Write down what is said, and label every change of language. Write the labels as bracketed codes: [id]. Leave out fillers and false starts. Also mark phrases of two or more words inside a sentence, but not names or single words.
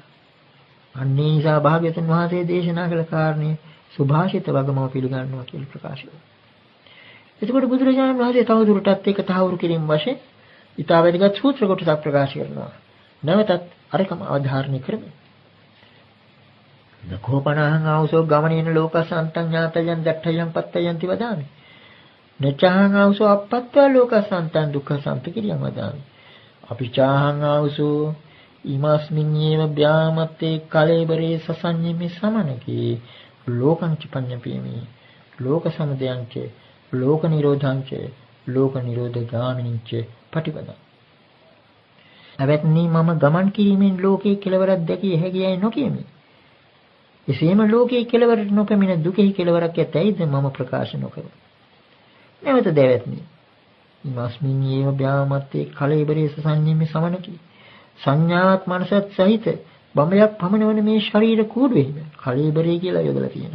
[si] අන්නේ නිසා භාග්‍යවතුන් වහන්සේ දේශනා කළ කාරණේ සුභාෂිත වගමව පිළිගන්නවා කියලා ප්‍රකාශ කළා. එතකොට බුදුරජාණන් වහන්සේ තවදුරටත් ඒක තහවුරු කිරීම වශයෙන් ඊට වැදගත් සූත්‍ර කොටසක් ප්‍රකාශ කරනවා. නැවතත් අරකම අවධාරණය කරමු. [pi] නකෝපනහං ආවසෝ ගමනේන ලෝකසන්තං ඥාතයන් දට්ඨයන් පත්තයන්ති වදාමි. නචහං ආවසෝ අපත්වා ලෝකසන්තං දුක්ඛසන්ත කිරියම් වදාමි. අපිචාහං ආවසෝ ීමස්මින් යේව බ්‍යාමත්තේ කලේබරේ සසඤ්ඤිමේ සමනකේ ලෝකං චපඤ්ඤපේමි ලෝක සමුදයංච ලෝක නිරෝධංච ලෝක නිරෝධ ගාමිනීච පටිපදං. [si] අවත්නි මම ගමන් කිරීමෙන් ලෝකේ කෙලවරක් දැකිය හැකියයි නොකියමි. එසේම ලෝකේ කෙලවරට නොපැමිණ දුකෙහි කෙලවරක් ඇතැයිද මම ප්‍රකාශ නොකරමි. නැවත දැවත්නි [pi] ීමස්මින් යේව බ්‍යාමත්තේ කලේබරේ සසඤ්ඤිමේ සමනකේ [si] සංඥාවත් මනසත් සහිත බඹයක් පමණවන මේ ශරීර කූඩුවෙහිම කලීබරේ කියලා යොදලා තියෙනවා.